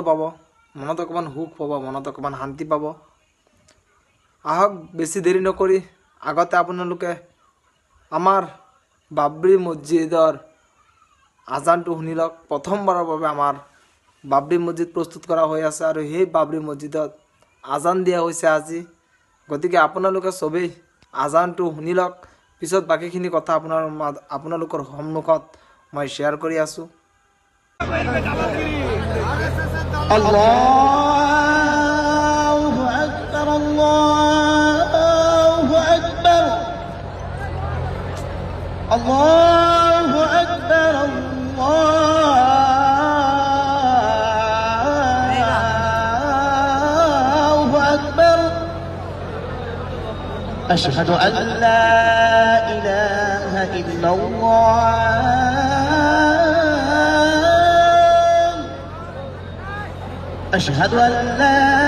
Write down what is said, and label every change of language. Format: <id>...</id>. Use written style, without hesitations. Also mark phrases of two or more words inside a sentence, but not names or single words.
<as>পাব মনত অকমান সুখ পাব মনত অকমান শান্তি পাব আহক বেছি দেৰি নকৰি আগতে আপোনালোকে আমাৰ বাবৰি মছজিদৰ আজানটো শুনিলক প্ৰথমবাৰৰ বাবে আমাৰ বাবৰি মছজিদ প্ৰস্তুত কৰা হৈ আছে আৰু সেই বাবৰি মছজিদত আজান দিয়া হৈছে আজি গতিকে আপোনালোকে সবেই আজানটো শুনিলক পিছত বাকিখিনি কথা আপোনালোকৰ সন্মুখত মই শেয়াৰ কৰি আছো</as> <ar>الله أكبر الله أكبر الله أكبر الله أكبر أشهد أن لا إله إلا الله أشهد أن لا</ar>